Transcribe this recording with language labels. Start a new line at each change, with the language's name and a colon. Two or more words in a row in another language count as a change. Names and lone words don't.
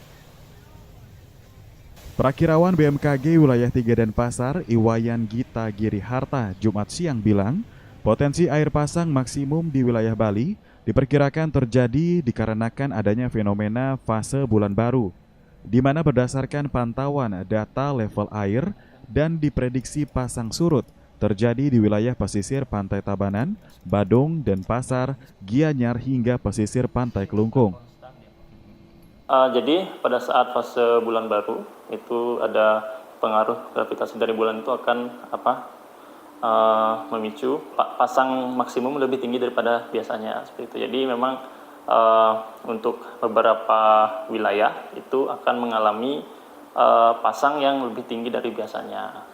Indonesian: Perakirawan BMKG Wilayah 3 Denpasar, Iwayan Gita Giriharta, Jumat siang bilang, potensi air pasang maksimum di wilayah Bali diperkirakan terjadi dikarenakan adanya fenomena fase bulan baru, di mana berdasarkan pantauan data level air dan diprediksi pasang surut terjadi di wilayah pesisir Pantai Tabanan, Badung, Denpasar, Gianyar hingga pesisir Pantai Kelungkung. Jadi pada saat fase bulan baru itu ada pengaruh gravitasi dari bulan itu akan memicu pasang maksimum lebih tinggi daripada biasanya seperti itu. Jadi memang untuk beberapa wilayah itu akan mengalami pasang yang lebih tinggi dari biasanya.